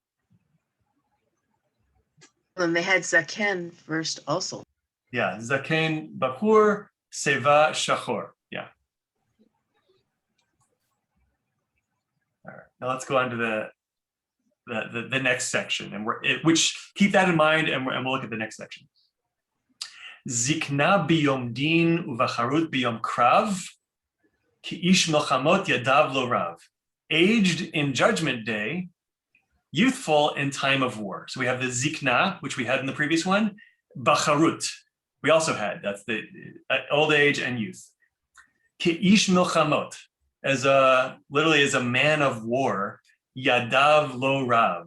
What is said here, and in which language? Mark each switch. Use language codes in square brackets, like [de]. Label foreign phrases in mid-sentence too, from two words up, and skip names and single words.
[en] And they had Zaken first also. [he] Yeah, זקן בחור, שיבה שחור. [en] Yeah. All right, now let's go on to the next section, and which keep that in mind, and we'll look at the next section. [he] זקנה ביום דין ובחרות ביום קרב, כי איש מלחמות ידיו לו רב. [en] Aged in judgment day, youthful in time of war. So we have the zikna, which we had in the previous one, bacharut. We also had, that's the old age and youth. [he] כי איש מלחמות, [en] literally as a man of war, [he] ידיו לו רב.